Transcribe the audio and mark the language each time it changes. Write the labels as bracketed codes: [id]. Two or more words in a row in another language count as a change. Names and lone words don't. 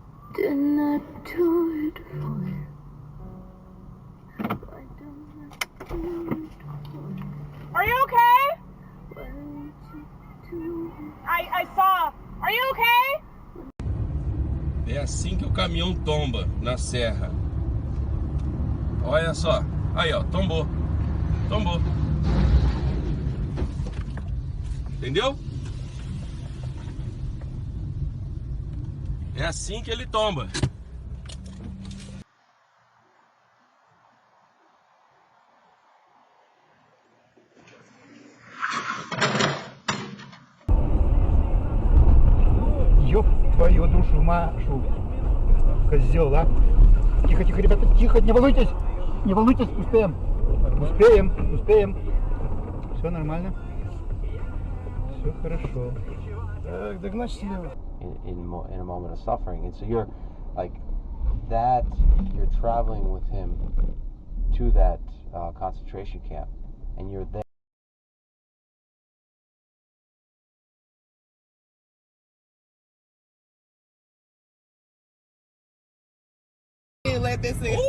[en] Didn't I do it for you? Why don't I do it for you? Are you okay? Why don't you do it? I saw. Are you okay? [pt] É assim que o caminhão tomba na serra. Olha só. Aí, ó, tombou. Tombou. Entendeu? É assim que ele tomba. [ru] Ёб твою душу, Машу. Козел, а? Тихо, тихо, ребята, тихо, не волнуйтесь. Не волнуйтесь, успеем. Успеем, успеем. Все нормально. Все хорошо. Так, догнать себя. [en] In a moment of suffering, and so you're like that. You're traveling with him to that concentration camp, and you're there. Let this thing.